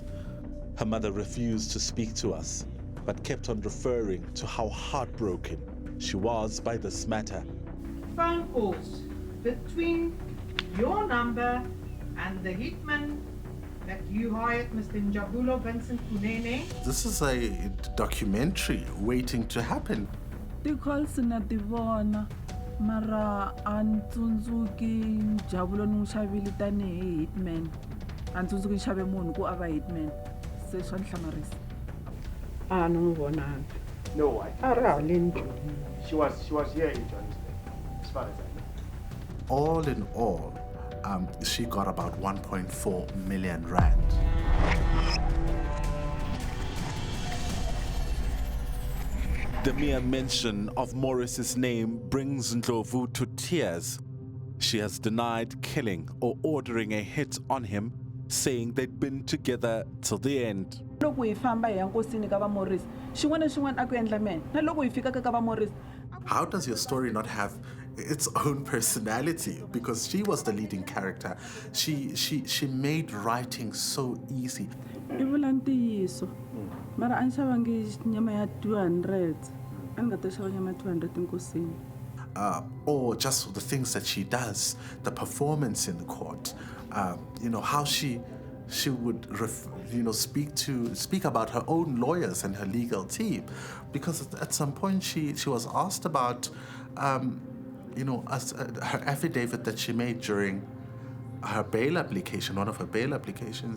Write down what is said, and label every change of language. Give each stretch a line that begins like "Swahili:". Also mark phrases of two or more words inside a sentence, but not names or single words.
English: Her mother refused to speak to us, but kept on referring to how heartbroken she was by this matter. Phone calls between your number and the hitman that you hired, Mr. Njabulo Vincent Kunene. This is a documentary waiting to happen.
Tsonga: Ti calls na ti vona mara an tsundzuki Njabulo ni n'wi xavile tanihi hitman an tsundzuki ni xave munhu ku ava hitman se swa ni hlamarisa a ni n'wi vonanga.
English: No,
Tsonga: a ri haleni
English: she was here in Johannesburg, as far as I know. All in all, she got about 1.4 million rand. The mere mention of Morris's name brings Ndlovu to tears. She has denied killing or ordering a hit on him, saying they'd been together till the end.
Tsonga: Loko hi famba hi ya nkosini ka va Morris xin'wana na xin'wana a ku endla mena na loko hi fika ka va Morris.
English: How does your story not have its own personality? Because she was the leading character. She made writing so easy.
Tsonga: I vula ntiyiso mara a ni xavangi nyama ya 200 a ni nga ta xava nyama ya 200 enkosini.
English: Or just the things that she does, the performance in the court, how she would speak about her own lawyers and her legal team, because at some point she was asked about her affidavit that she made during her bail application, one of her bail applications.